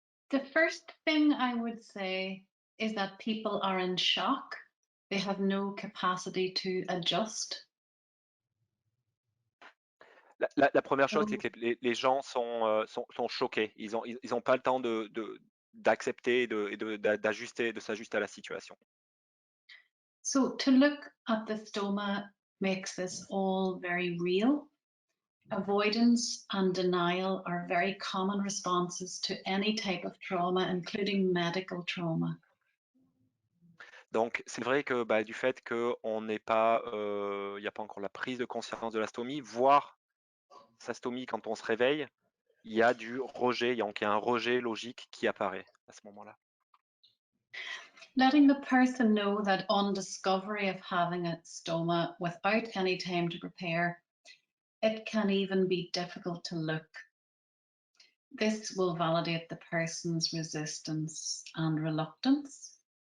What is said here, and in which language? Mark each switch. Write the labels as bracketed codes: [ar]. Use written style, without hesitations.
[en] The first thing I would say is that people are in shock. They have no capacity to adjust. [fr] La première chose, c'est que les gens sont choqués. Ils ont pas le temps d'accepter d'ajuster, de s'ajuster à la situation. [en] So to look at the stoma makes this all very real. Avoidance and denial are very common responses to any type of trauma, including medical trauma. [fr] Donc, c'est vrai que du fait qu'on n'est pas, il n'y a pas encore la prise de conscience de la stomie, voir sa stomie quand on se réveille, il y a du rejet, donc il y a un rejet logique qui apparaît à ce moment-là. [en] Letting the person know that on discovery of having a stoma without any time to prepare, it can even be difficult to look. This will validate the person's resistance and reluctance.